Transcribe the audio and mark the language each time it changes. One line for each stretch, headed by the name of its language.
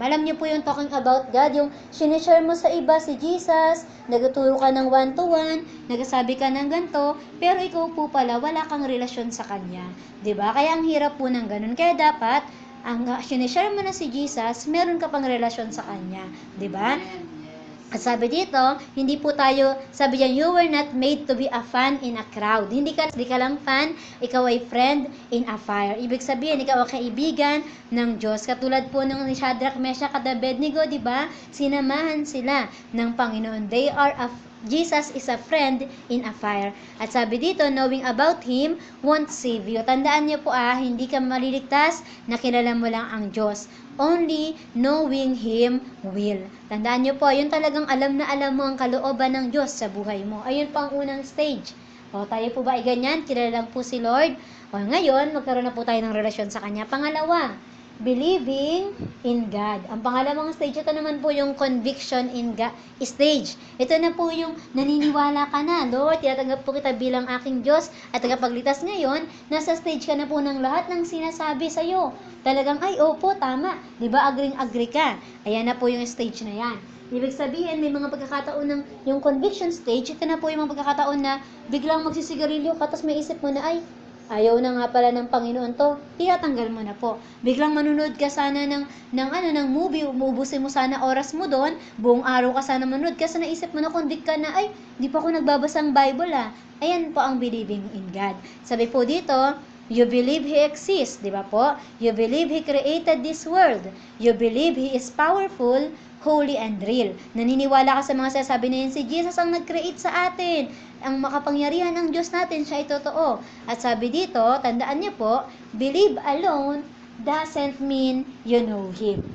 Filipino: Alam niyo po yung talking about God, yung sinishare mo sa iba si Jesus, nagtuturo ka ng one-to-one, nagsasabi ka ng ganito, pero ikaw po pala, wala kang relasyon sa Kanya. 'Di ba? Kaya ang hirap po ng ganun. Kaya dapat, ang sinishare mo na si Jesus, meron ka pang relasyon sa Kanya. 'Di ba?
English: At sabi dito, hindi po tayo, sabi diyan, you were not made to be a fan in a crowd.
Filipino: Hindi ka lang fan, ikaw ay friend in a fire. Ibig sabihin, ikaw ay kaibigan ng Diyos. Katulad po ng ni Shadrach, Meshach at Abednego, di ba? Sinamahan sila ng Panginoon.
English: Jesus is a friend in a fire. At sabi dito, knowing about Him won't save you.
Filipino: Tandaan niyo po hindi ka maliligtas na kilala mo lang ang Diyos.
English: Only knowing Him will.
Filipino: Tandaan niyo po, yun talagang alam na alam mo ang kalooban ng Diyos sa buhay mo. Ayun po ang unang stage. O, tayo po ba ay ganyan? Kilala lang po si Lord. O, ngayon, magkaroon na po tayo ng relasyon sa Kanya.
English: Pangalawa, believing in God.
Filipino: Ang pangalawang stage, ito naman po yung conviction in God stage. Ito na po yung naniniwala ka na, Lord, tinatanggap po kita bilang aking Diyos at tagapagligtas. Ngayon, nasa stage ka na po ng lahat ng sinasabi sa'yo. Talagang, ay, opo, tama. Diba, agree ka. Ayan na po yung stage na yan. Ibig sabihin, may mga pagkakataon ng yung conviction stage, ito na po yung mga pagkakataon na biglang magsisigarilyo ka, tapos may isip mo na, ay, ayaw na nga pala ng Panginoon to, tinatanggal mo na po. Biglang manunod ka sana ng movie, umuubusin mo sana oras mo doon, buong araw ka sana manunod, kasi naisip mo na, convict ka na, ay, di pa ako nagbabasang Bible Ayan po ang believing in God. Sabi po dito, you believe He exists, di ba po?
English: You believe He created this world. You believe He is powerful, holy and real.
Filipino: Naniniwala ka sa mga sasabi na yun, si Jesus ang nag-create sa atin. Ang makapangyarihan ng Diyos natin, siya ay totoo.
English: At sabi dito, tandaan niyo po, believe alone doesn't mean you know Him.